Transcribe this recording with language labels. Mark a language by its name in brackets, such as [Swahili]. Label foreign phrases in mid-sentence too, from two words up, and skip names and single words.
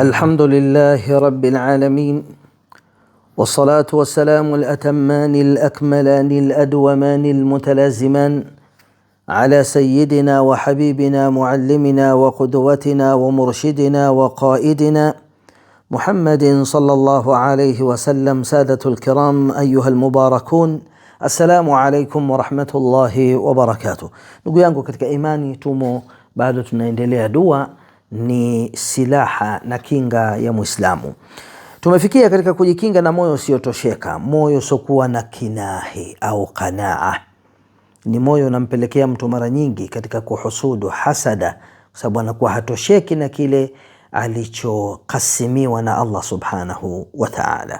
[Arabic] الحمد لله رب العالمين، والصلاة والسلام الأتمان الأكملان الأدومان المتلازمان على سيدنا وحبيبنا معلمنا وقدوتنا ومرشدنا وقائدنا محمد صلى الله عليه وسلم. سادة الكرام أيها المباركون، السلام عليكم ورحمة الله وبركاته. [Swahili] Ndugu yangu katika imani, tumo bado tunaendelea. Dua ni silaha na kinga ya Muislamu. Tumefikia katika kujikinga na moyo usiotosheka, moyo usiokuwa na kinahi au qanaa. Ni moyo unampelekea mtu mara nyingi katika kuhusudu, hasada, kwa sababu anakuwa hatosheki na kile alichokasimiwa na Allah [Arabic] سبحانه وتعالى.